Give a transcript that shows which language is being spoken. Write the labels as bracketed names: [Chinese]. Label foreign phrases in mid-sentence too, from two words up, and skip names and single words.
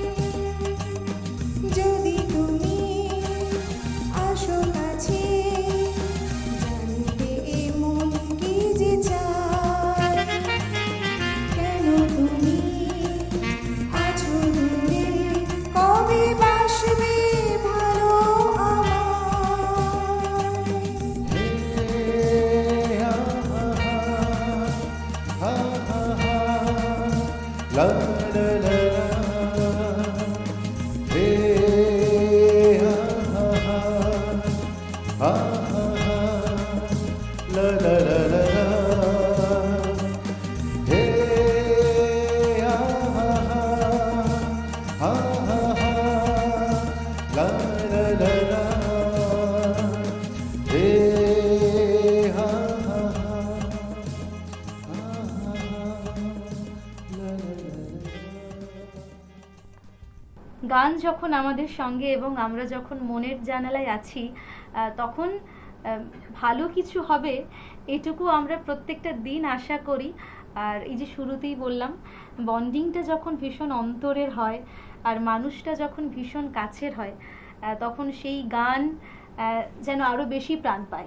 [Bangla] যদি তুমি আসো কাছে, জানতে এ মন কি যে চায়, কেন তুমি আছো দূরে, কবে বাসবে ভালো আমায়। La la la la, hey ha ha ha, ha ha ha, la la la la la, hey ha ha ha, ha ha ha, la la la la, hey ha ha ha, ha ha ha, la la la la. গান যখন আমাদের সঙ্গে এবং আমরা যখন মনের জানালায় আছি, তখন ভালো কিছু হবে এটুকু আমরা প্রত্যেকটা দিন আশা করি। আর এই যে শুরুতেই বললাম, বন্ডিংটা যখন ভীষণ অন্তরের হয় আর মানুষটা যখন ভীষণ কাছের হয়, তখন সেই গান যেন আরও বেশি প্রাণ পায়।